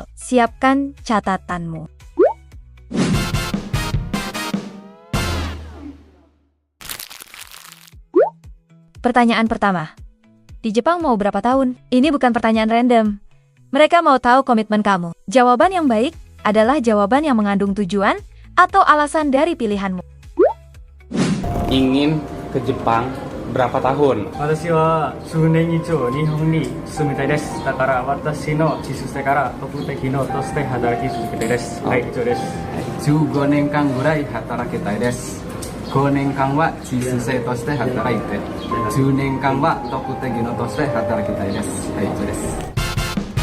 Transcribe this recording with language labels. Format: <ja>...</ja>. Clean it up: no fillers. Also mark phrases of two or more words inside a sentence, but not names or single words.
<id>Siapkan catatanmu. Pertanyaan pertama. Di Jepang mau berapa tahun? Ini bukan pertanyaan random. Mereka mau tahu komitmen kamu. Jawaban yang baik adalah jawaban yang mengandung tujuan atau alasan dari pilihanmu. Ingin ke Jepang berapa tahun?</id> <ja>私は数年以上日本に住みたいです。だから私の自主性から特定技能として働き続けたいです。はい、以上です。 15年間ぐらい働きたいです。5年間は自主性として働いて、10年間は特定技能として働きたいです。はい、以上です。</ja>